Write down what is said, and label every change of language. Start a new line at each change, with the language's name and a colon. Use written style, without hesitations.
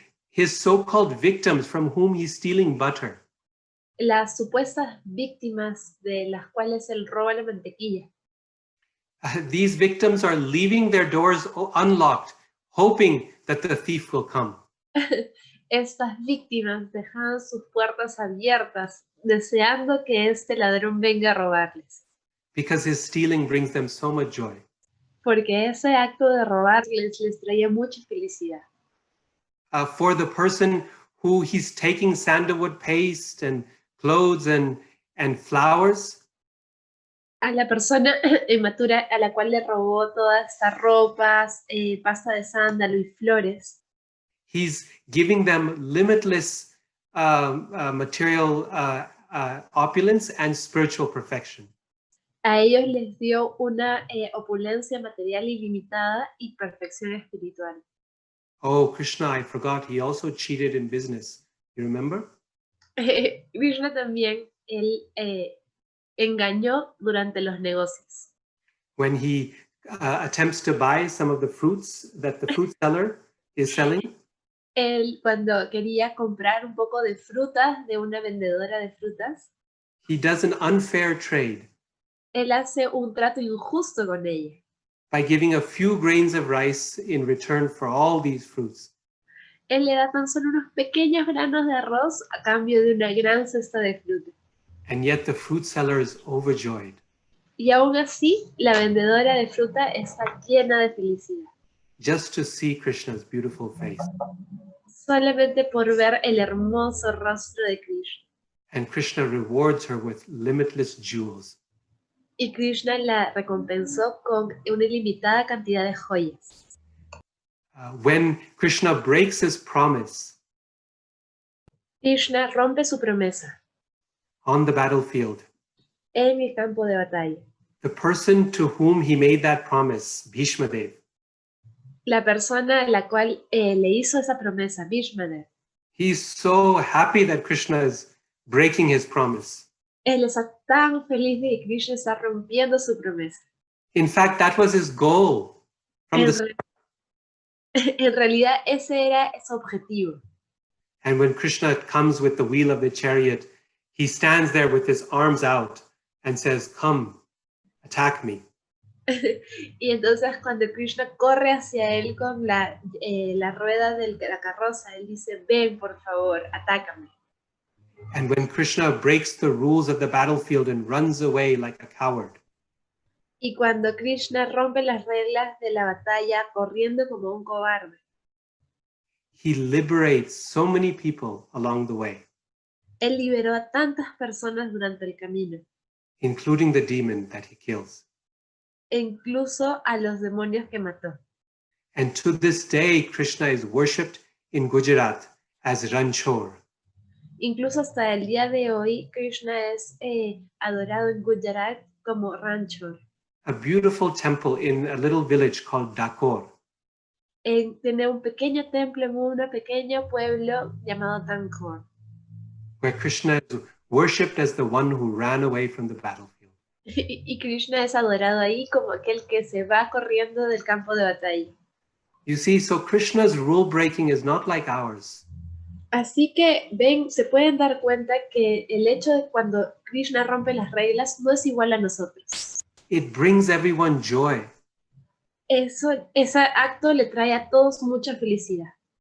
English: His so-called victims from whom he's stealing butter.
Spanish: Las supuestas víctimas de las cuales él roba la mantequilla.
English: These victims are leaving their doors unlocked, hoping that the thief will come.
Spanish: Estas víctimas dejan sus puertas abiertas, deseando que este ladrón venga a robarles.
English: Because his stealing brings them so much joy.
Spanish: Porque ese acto de robarles les traía mucha felicidad.
English: For the person who he's taking sandalwood paste and clothes and flowers.
Spanish: A la persona inmatura a la cual le robó todas estas ropas, pasta de sándalo y flores.
English: He's giving them limitless material opulence and spiritual perfection.
Spanish: A ellos les dio una opulencia material ilimitada y perfección espiritual.
English: Oh, Krishna, I forgot, he also cheated in business. You remember?
Spanish: Krishna también, él engañó durante los negocios.
English: When he attempts to buy some of the fruits that the fruit seller is selling.
Spanish: Él, cuando quería comprar un poco de frutas de una vendedora de frutas,
English: He does an unfair trade
Spanish: él hace un trato injusto con ella,
English: by giving a few grains of rice in return for all these fruits.
Spanish: él le da tan solo unos pequeños granos de arroz a cambio de una gran cesta de fruta.
English: And yet the fruit seller is overjoyed.
Spanish: Y aún así, la vendedora de fruta está llena de felicidad,
English: Just to see Krishna's beautiful face.
Spanish: solamente por ver el hermoso rostro de Krishna.
English: And Krishna rewards her with limitless jewels.
Spanish: Y Krishna la recompensó con una ilimitada cantidad de joyas.
English: When Krishna breaks his promise
Spanish: Krishna rompe su promesa
English: on the battlefield,
Spanish: en el campo de batalla.
English: the person to whom he made that promise, Bhishma Dev,
Spanish: La persona a la cual le hizo esa promesa, Bhishma,
English: he's so happy that Krishna is breaking his promise.
Spanish: él está tan feliz de que Krishna está rompiendo su promesa.
English: In fact, that was his goal from
Spanish: En,
English: the
Spanish: en realidad ese era su objetivo.
English: And when Krishna comes with the wheel of the chariot, he stands there with his arms out and says, "Come, attack me."
Spanish: Y entonces cuando Krishna corre hacia él con la rueda de la carroza, él dice, ven por favor, atácame.
English: And when Krishna breaks the rules of the battlefield and runs away like a coward,
Spanish: Y cuando Krishna rompe las reglas de la batalla corriendo como un cobarde,
English: he liberates so many people along the way,
Spanish: él liberó a tantas personas durante el camino,
English: including the demon that he kills.
Spanish: e incluso a los demonios que mató.
English: And to this day, Krishna is worshipped in Gujarat as Ranchor.
Spanish: Incluso hasta el día de hoy, Krishna es adorado en Gujarat como Ranchor.
English: A beautiful temple in a little village called Dakor.
Spanish: Tiene un pequeño templo en un pequeño pueblo llamado Tankor,
English: where Krishna is worshipped as the one who ran away from the battlefield.
Spanish: y Krishna es adorado ahí como aquel que se va corriendo del campo de batalla.
English: You see, so Krishna's rule breaking is not like ours.
Spanish: Así que ven, se pueden dar cuenta que el hecho de cuando Krishna rompe las reglas no es igual a nosotros.
English: It brings everyone joy.
Spanish: Ese acto le trae a todos mucha felicidad.